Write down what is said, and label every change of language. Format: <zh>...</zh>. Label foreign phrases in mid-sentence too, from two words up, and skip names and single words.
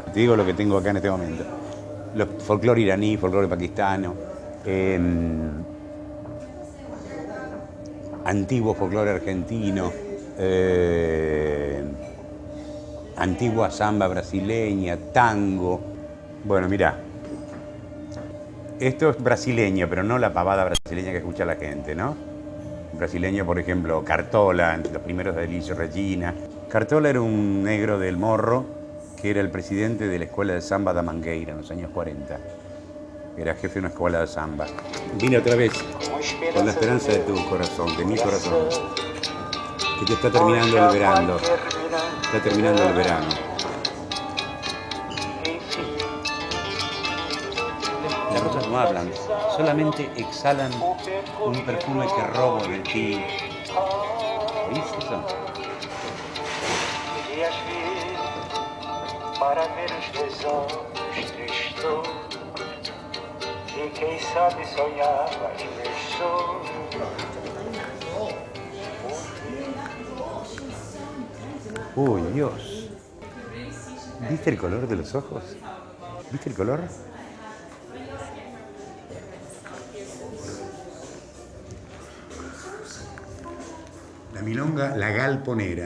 <es>Te digo lo que tengo acá en este momento. Los folclore iraní, folclore pakistano, antiguo folclore argentino, antigua samba brasileña, tango. Bueno, mirá, esto es brasileño, pero no la pavada brasileña que escucha la gente, ¿no? Brasileño, por ejemplo, Cartola, los primeros de Elis Regina. Cartola era un negro del Morro que era el presidente de la escuela de samba da Mangueira en los años 40. Era jefe de una escuela de samba. Vine otra vez con la esperanza de tu corazón, de mi corazón, que te está terminando el verano. Está terminando el verano. Las rosas no hablan, solamente exhalan un perfume que robo de ti. ¿Oís eso?</es> <pt>Para ver os teus olhos tristos e quem sabe sonhavas beijos.</pt> <es>Uy, Dios. ¿Viste el color de los ojos? ¿Viste el color? La milonga La Galponera.</es>